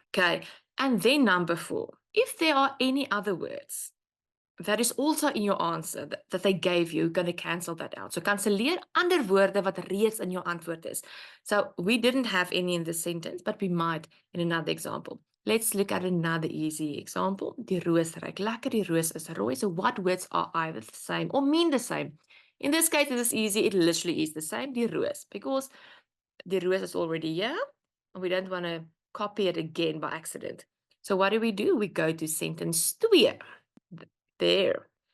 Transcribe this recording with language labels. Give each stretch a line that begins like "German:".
English: Okay, and then number 4. If there are any other words that is also in your answer that they gave you, you're going to cancel that out. So
Afrikaans: kanselleer ander woorde wat reeds in
English: your
Afrikaans: antwoord is.
English: So we didn't have any in this sentence, but we might in another example. Let's look at another easy example.
Afrikaans: Die roos ruik lekker, die roos is rooi.
English: So what words are either the same or mean the same? In this case, it is easy. It literally is the same,
Afrikaans: die roos,
English: because the roos is already here, and we don't want to copy it again by accident. So what do? We go to sentence 2. There.